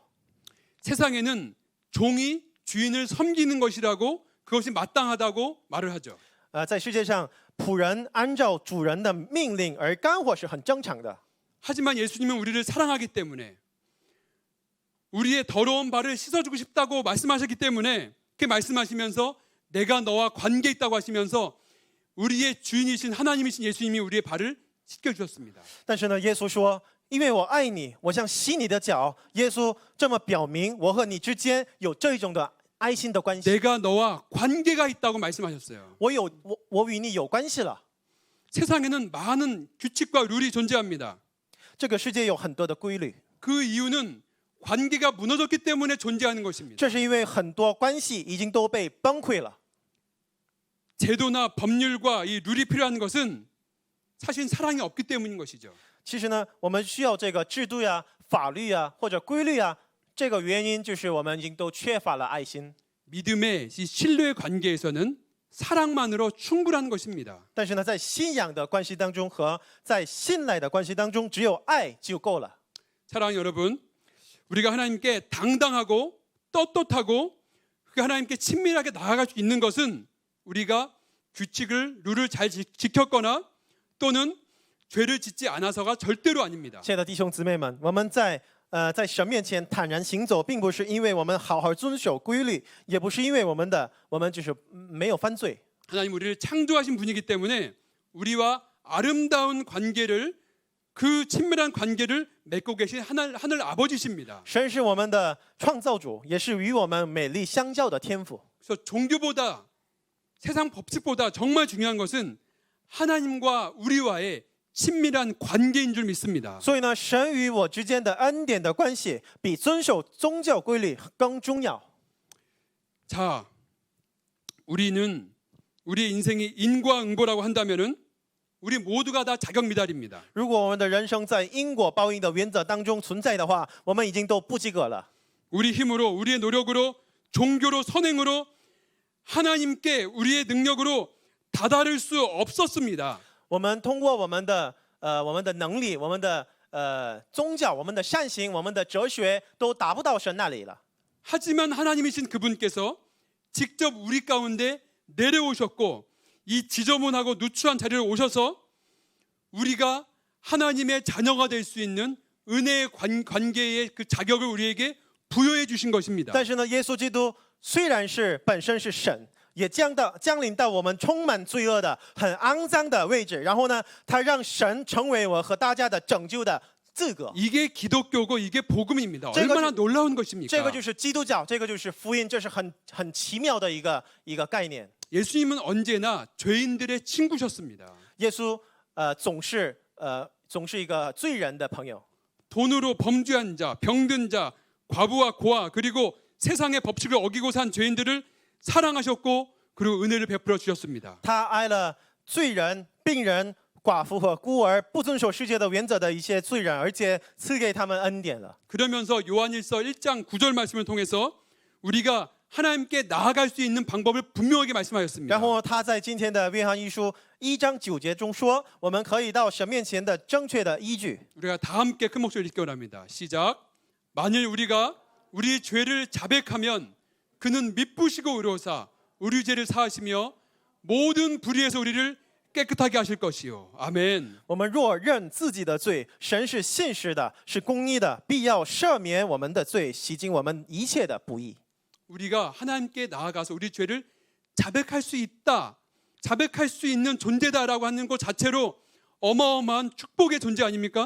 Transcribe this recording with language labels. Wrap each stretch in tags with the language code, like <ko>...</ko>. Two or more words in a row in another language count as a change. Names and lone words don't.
<ko>세상에는 종이 주인을 섬기는 것이라고 그것이 마땅하다고 말을 하죠.</ko> <zh>在世界上，仆人按照主人的命令而干活是很正常的。</zh> <ko>하지만 예수님은 우리를 사랑하기 때문에 우리의 더러운 발을 씻어주고 싶다고 말씀하셨기 때문에 그렇게 말씀하시면서 내가 너와 관계 있다고 하시면서 우리의 주인이신 하나님이신 예수님이 우리의 발을 씻겨주셨습니다.</ko> <zh>但是呢，耶稣说：“因为我爱你，我想洗你的脚。” 耶稣这么表明我和你之间有这种的爱心的关系。</zh> <ko>내가 너와 관계가 있다고 말씀하셨어요.</ko> <zh>我与你有关系了。</zh> <ko>세상에는 많은 규칙과 룰이 존재합니다.</ko> <zh>这个世界有很多的规律，</zh> <ko>그 이유는 관계가 무너졌기 때문에 존재하는 것입니다.</ko> <zh>这是因为很多关系已经都被崩溃了。</zh> <ko>제도나 법률과 이 룰이 필요한 것은 사실 사랑이 없기 때문인 것이죠.</ko> <zh>其实呢，我们需要这个制度呀、法律呀或者规律啊，这个原因就是我们已经都缺乏了爱心。</zh> <ko>믿음의 이 신뢰의 관계에서는 사랑만으로 충분한 것입니다.</ko> <zh>但是呢，在信仰的关系当中和在信赖的关系当中，只有爱就够了。</zh> <ko>사랑하는 여러분, 우리가 하나님께 당당하고 떳떳하고 하나님께 친밀하게 나아갈 수 있는 것은 우리가 규칙을 룰을 잘 지켰거나 또는 죄를 짓지 않아서가 절대로 아닙니다.</ko> <zh>亲爱的弟兄姊妹们，我们在神面前坦然行走，并不是因为我们好好遵守规律，也不是因为我们就是没有犯罪。</zh> <ko>하나님 우리를 창조하신 분이기 때문에 우리와 아름다운 관계를 그 친밀한 관계를 맺고 계신 하늘 아버지십니다.</ko> <zh>神是我们的创造主，也是与我们美丽相交的天父。</zh> <ko>그래서 종교보다 세상 법칙보다 정말 중요한 것은 하나님과 우리와의 친밀한 관계인 줄 믿습니다.</ko> <zh>所以呢，神与我之间的恩典的关系，比遵守宗教规律更重要。</zh> <ko>자, 우리는 우리의 인생이 인과응보라고 한다면은 우리 모두가 다 자격 미달입니다.</ko> <zh>如果我们的人生在因果报应的原则当中存在的话，我们已经都不及格了。</zh> <ko>우리 힘으로 우리의 노력으로 종교로 선행으로 하나님께 우리의 능력으로 다다를 수 없었습니다.</ko> <zh>我们通过我们的能力，我们的宗教，我们的善行，我们的哲学，都达不到神那里了。</zh> <ko>하지만 하나님이신 그분께서 직접 우리 가운데 내려오셨고 이 지저분하고 누추한 자리를 오셔서 우리가 하나님의 자녀가 될 수 있는 은혜의 관계의 그 자격을 우리에게 부여해 주신 것입니다.</ko> <zh>但是呢，耶稣基督虽然是本身是神，也降临到我们充满罪恶的、很肮脏的位置，然后呢，他让神成为我和大家的拯救的资格。</zh> <ko>이게 기독교고 이게 복음입니다.</ko> <zh>这个</zh> <ko>얼마나</ko> <zh>是-</zh> <ko>놀라운</ko> <zh>这</zh> <ko>것입니까?</ko> <zh>个就是基督教，这个就是福音，这是很奇妙的一个概念。</zh> <ko>예수님은 언제나 죄인들의 친구셨습니다.</ko> <zh>耶稣总是一个罪人的朋友。</zh> <ko>돈으로 범죄한 자, 병든 자, 과부와 고아 그리고 세상의 법칙을 어기고 산 죄인들을 사랑하셨고 그리고 은혜를 베풀어 주셨습니다.</ko> <zh>他爱了罪人、病人、寡妇和孤儿，不遵守世界的原则的一些罪人，而且赐给他们恩典了。</zh> <ko>그러면서 요한일서 1장 9절 말씀을 통해서 우리가 하나님께 나아갈 수 있는 방법을 분명하게 말씀하셨습니다.</ko> <zh>然后他在今天的约翰一书1章9节中说，我们可以到神面前的正确的依据。</zh> <ko>우리가 다 함께 큰 목소리를 읽기 원합니다. 시작. 만일 우리가 우리 죄를 자백하면 그는 미쁘시고 의로우사 우리 죄를 사하시며 모든 불의에서 우리를 깨끗하게 하실 것이요. 아멘.</ko> <zh>我们若认自己的罪，神是信实的，是公义的，必要赦免我们的罪，洗净我们一切的不义。</zh> <ko>우리가 하나님께 나아가서 우리 죄를 자백할 수 있다. 자백할 수 있는 존재다라고 하는 것 자체로 어마어마한 축복의 존재 아닙니까?</ko>